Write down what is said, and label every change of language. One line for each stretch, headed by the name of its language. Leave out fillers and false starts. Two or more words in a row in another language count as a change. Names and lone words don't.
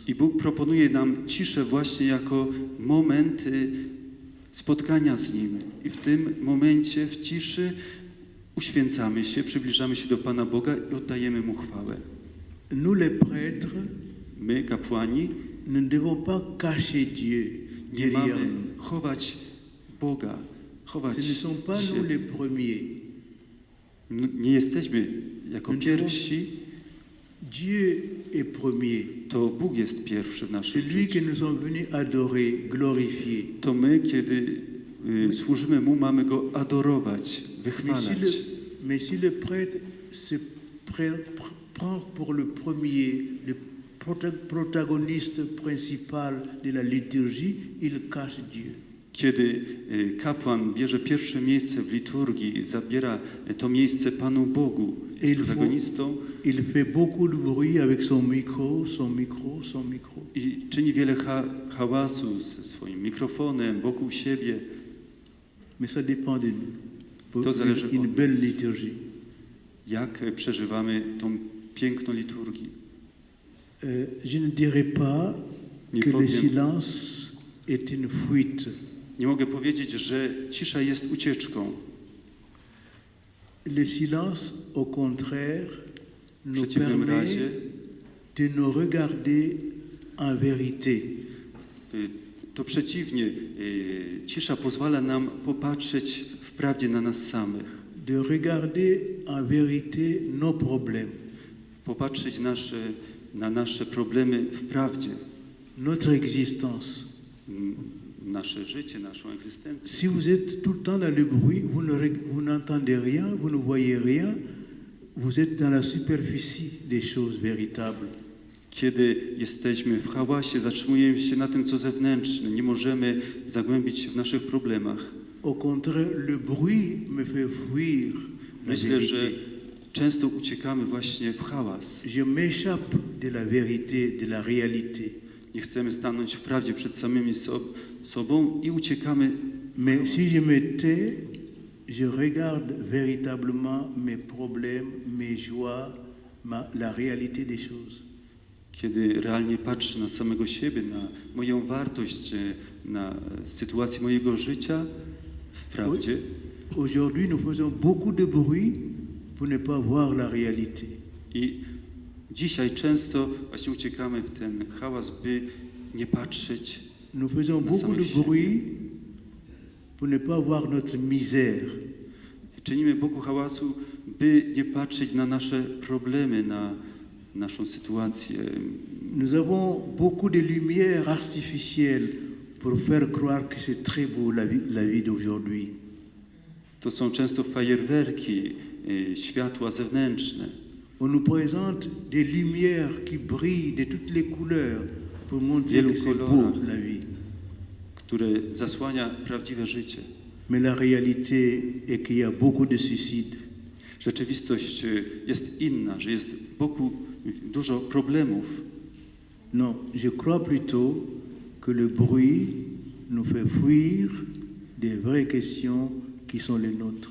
Polish: I Bóg proponuje nam ciszę właśnie jako moment spotkania z Nim. I w tym momencie, w ciszy, uświęcamy się, przybliżamy się do Pana Boga i oddajemy Mu chwałę.
French: Nous, les prêtres,
Polish: My, kapłani,
French: nous ne devons pas cacher Dieu
Polish: nie
French: derrière
Polish: mamy
French: nous.
Polish: chować Boga, chować
French: Ce ne sont pas
Polish: się.
French: nous les premiers.
Polish: Nie jesteśmy jako pierwsi,
French: Dieu est premier.
Polish: to Bóg jest pierwszy w naszym
French: C'est lui que
Polish: życiu.
French: nous sommes venus adorer, glorifier.
Polish: To my, kiedy służymy Mu, mamy Go adorować, wychwalać.
French: Mais si le prêtre se prend pour le premier, le protagoniste principal de la liturgie, il cache Dieu.
Polish: Kiedy kapłan bierze pierwsze miejsce w liturgii, zabiera to miejsce Panu Bogu, jest protagonistą
French: Il fait beaucoup de bruit avec son micro, son micro, son micro.
Polish: i czyni wiele hałasu ze swoim mikrofonem wokół siebie.
French: Mais ça dépend de nous. Pour
Polish: To zależy
French: une
Polish: od
French: belle
Polish: nas.
French: liturgie.
Polish: Jak przeżywamy tą piękną liturgię.
French: Je ne dirais pas
Polish: Nie
French: que le
Polish: powiem,
French: silence est une fuite.
Polish: nie mogę powiedzieć, że cisza jest ucieczką.
French: Le silence, au contraire,
Polish: W
French: nous
Polish: przeciwnym
French: permet
Polish: razie
French: de nous regarder en vérité.
Polish: to przeciwnie, cisza pozwala nam popatrzeć wprawdzie na nas samych,
French: De regarder en vérité nos problèmes,
Polish: popatrzeć na nasze problemy wprawdzie,
French: notre existence.
Polish: nasze życie, naszą egzystencję.
French: Si vous êtes tout le temps dans le bruit, vous n'entendez rien, vous ne voyez rien, vous êtes dans la superficie des choses véritables.
Polish: Kiedy jesteśmy w hałasie, zatrzymujemy się na tym, co zewnętrzne, nie możemy zagłębić się w naszych problemach.
French: Au contraire, le bruit me fait fuir la
Polish: Myślę, że
French: vérité.
Polish: często uciekamy właśnie w hałas.
French: Je m'échappe de la vérité, de la réalité.
Polish: Nie chcemy stanąć w prawdzie przed samymi sobą i uciekamy.
French: Mais si je me tais, je regarde véritablement mes problèmes, mes joies, la réalité des choses.
Polish: Kiedy realnie patrzę na samego siebie, na moją wartość, na sytuację mojego życia, wprawdzie
French: Aujourd'hui, nous faisons beaucoup de bruit pour ne pas voir la réalité.
Polish: i dzisiaj często właśnie uciekamy w ten hałas, by nie patrzeć.
French: Nous faisons
Polish: Na
French: beaucoup de
Polish: samych siebie.
French: bruit pour ne pas voir notre misère.
Polish: Czynimy Bogu hałasu, by nie patrzeć na nasze problemy, na naszą sytuację.
French: Nous avons beaucoup de lumière artificielle pour faire croire que c'est très beau la vie d'aujourd'hui.
Polish: To są często fajerwerki, światła zewnętrzne.
French: On nous présente des lumières qui brillent de toutes les couleurs pour montrer
Polish: Wielu
French: que c'est beau
Polish: kolorach.
French: la vie.
Polish: które zasłania prawdziwe życie.
French: Mais la réalité est qu'il y a beaucoup de suicides.
Polish: Rzeczywistość jest inna, że jest wokół dużo problemów.
French: Non, je crois plutôt que le bruit nous fait fuir des vraies questions qui sont les nôtres.